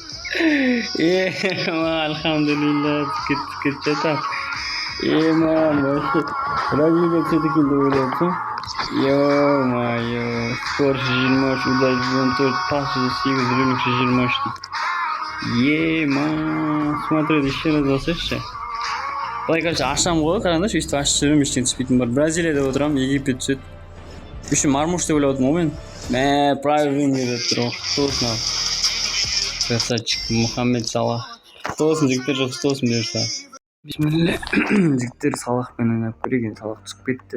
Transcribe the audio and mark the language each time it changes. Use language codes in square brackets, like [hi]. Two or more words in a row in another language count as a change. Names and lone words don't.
[kk] Ема, альхамдулилля, түсіп кетті. Ема, Бразилия түседі екен деп ойлапсың. [ru] Ё-моё, скор 123, удар 114, пас 8, рынок 123. [kk] Ема, [ru] смотрит, еще раз басайықшы. [kk] Былай, короче, ашам ғой, қараңдаршы, өйстіп ашып жүрмін, ештеңе түспейтін бар. Бразилияда отырамын, Египет түседі. Үші Мармуш деп ойлап отырмын ғой мен. Мә, правильно венгер деп тұрмын, құтты ал. Красавчик, Мухаммед Салах. Құтты болсын, жігіттер, құтты болсын бұйырса. Бисмилля, жігіттер Салахпен ойнап көреген, Салах түсіп кетті.